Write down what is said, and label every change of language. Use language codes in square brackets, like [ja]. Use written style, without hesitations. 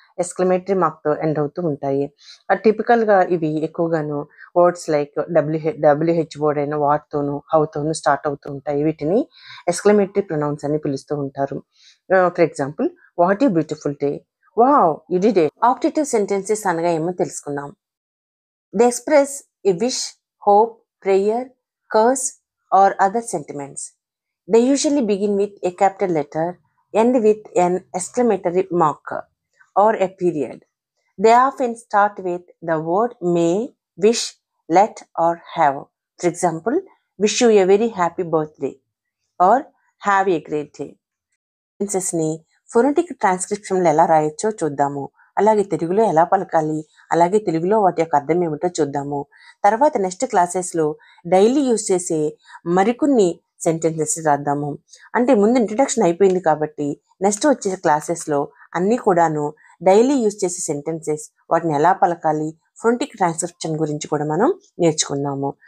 [te] Exclamatory మార్క్తో end అవుతూ ఉంటాయి. టిపికల్గా ఇవి ఎక్కువగాను వర్డ్స్ లైక్ డబ్ల్యూహెచ్ వర్డ్ అయిన వాట్తోను హౌతోను స్టార్ట్ అవుతూ ఉంటాయి. వీటిని ఎక్స్క్లమేటరీ ప్రొనౌన్స్ అని పిలుస్తూ ఉంటారు. [en] For example, what a beautiful day, wow you did it. [te] ఆప్టిటివ్ sentences అనగా ఏమో తెలుసుకుందాం. [en] They express a wish, hope, prayer, curse, or other sentiments. They usually begin with a capital letter, end with an exclamatory mark or a period. They often start with the word may, wish, let, or have. For example, wish you a very happy birthday or have a great day. [te] సెన్సెస్ని phonetic ట్రాన్స్క్రిప్షన్లో ఎలా రాయొచ్చో చూద్దాము. అలాగే తెలుగులో ఎలా పలకాలి, అలాగే తెలుగులో వాటి యొక్క అర్థం ఏమిటో చూద్దాము. తర్వాత నెక్స్ట్ క్లాసెస్లో డైలీ యూజ్ చేసే మరికొన్ని సెంటెన్సెస్ రాద్దాము. అంటే ముందు ఇంట్రడక్షన్ అయిపోయింది కాబట్టి నెక్స్ట్ వచ్చే క్లాసెస్లో అన్నీ కూడాను డైలీ యూజ్ చేసే సెంటెన్సెస్, వాటిని ఎలా పలకాలి, ఫొనెటిక్ ట్రాన్స్క్రిప్షన్ గురించి కూడా మనం నేర్చుకున్నాము.